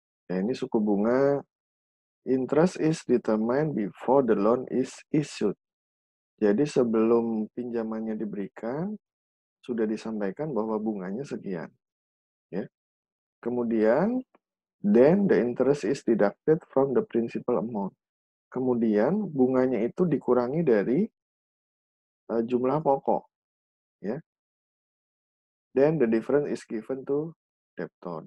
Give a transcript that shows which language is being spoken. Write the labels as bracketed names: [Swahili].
[Indonesian] Ya, ini suku bunga [English] interest is determined before the loan is issued. [Indonesian] Jadi sebelum pinjamannya diberikan sudah disampaikan bahwa bunganya sekian, ya. Kemudian [English] then the interest is deducted from the principal amount. [Indonesian] Kemudian bunganya itu dikurangi dari jumlah pokok, ya. [English] Then the difference is given to debtor.